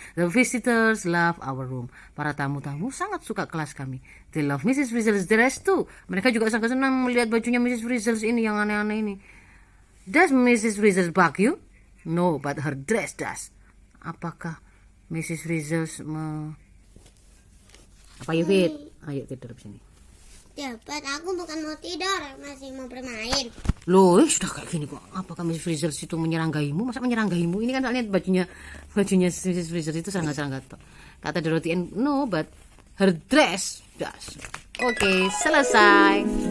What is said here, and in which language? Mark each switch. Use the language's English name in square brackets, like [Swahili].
[English] The visitors love our room. [Indonesian] Para tamu-tamu sangat suka kelas kami. [English] They love Mrs. Frizzle's dress too. [Indonesian] Mereka juga sangat senang melihat bajunya Mrs. Frizzle's ini yang aneh-aneh ini. [English] Does Mrs. Frizzle bug you? No, but her dress does. [Indonesian] Apakah Mrs. Frizzle's apa ya Fit? Ayo tidur di sini. Dapat, aku bukan mau tidur, masih mau bermain. Loh, sudah kayak gini kok. Apakah Mrs. Frizzle itu menyeranggaimu? Masa menyeranggaimu? Ini kan soalnya bajunya Mrs. Frizzle itu serangga-serangga. Kata Dorothy, [English] no, but her dress does. [Indonesian] Oke, selesai.